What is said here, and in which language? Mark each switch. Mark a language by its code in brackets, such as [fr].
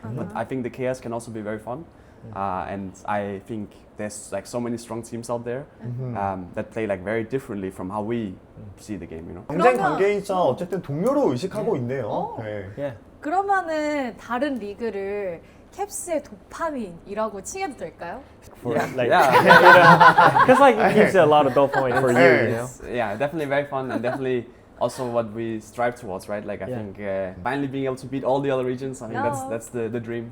[en] But I think the chaos can also be very fun, and I think there's like so many strong teams out there that play like very differently from how we see the game, you know. [ko] 경쟁 그러면- 관계이자 어쨌든 동료로 의식하고 있네요. 네. [en] Yeah. [ko] 그러면은 다른 리그를 캡스의 도파민이라고 칭해도 될까요? [en] For, Yeah. like, Yeah. because like it gives you a lot of dopamine for you, you know. Yeah, definitely very fun and definitely also what we strive towards, right? Like I think finally being able to beat all the other regions, I think that's the dream.